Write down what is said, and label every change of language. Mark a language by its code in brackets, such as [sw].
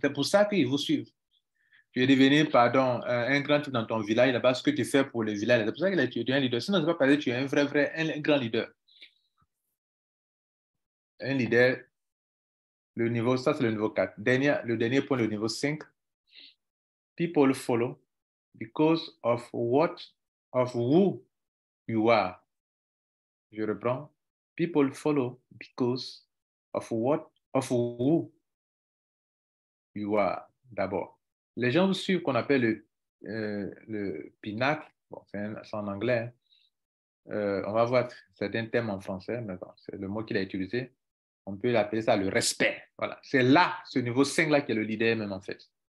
[fr] C'est pour ça qu'ils vous suivent. Tu es devenu, pardon, un grand type dans ton village, là-bas, ce que tu fais pour le village. C'est pour ça que tu es un leader. Sinon, c'est pas parce que tu es un un grand leader. Un leader. Le niveau, ça c'est le niveau 4. Le dernier point, le niveau 5. [en] People follow because of who you are. [fr] Je reprends. [en] People follow because of who you are. [fr] D'abord. Les gens vous suivent qu'on appelle le pinacle. Bon, c'est en anglais. On va voir certains termes en français, mais bon, c'est le mot qu'il a utilisé. On peut l'appeler ça le respect. Voilà. C'est là, ce niveau 5 là, qui est le leader même en fait.